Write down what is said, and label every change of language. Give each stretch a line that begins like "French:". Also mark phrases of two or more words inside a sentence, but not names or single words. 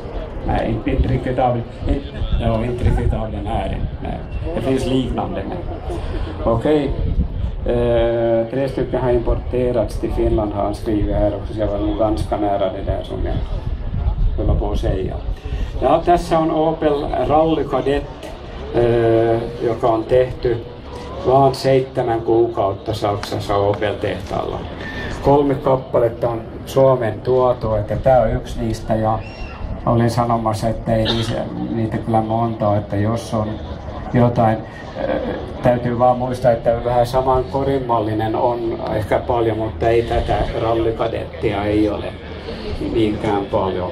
Swedish: Nej, inte riktigt av den här. Nej. Det finns liknande. Okej. 3 stycken har importerats till Finland har han skrivit här också. Så jag var nog ganska nära det där som jag höll på att säga.
Finnish: Ja, tässä on Opel Rally Kadett, joka on tehty vaan 7 kuukautta Saksassa Opel-tehtaalla. 3 kappaletta on Suomen tuotu, että tämä on yksi niistä ja olin sanomassa, että ei niitä kyllä monta, että jos on jotain, täytyy vaan muistaa, että vähän saman korimallinen on ehkä paljon, mutta ei tätä rallikadettia ei ole niinkään paljon.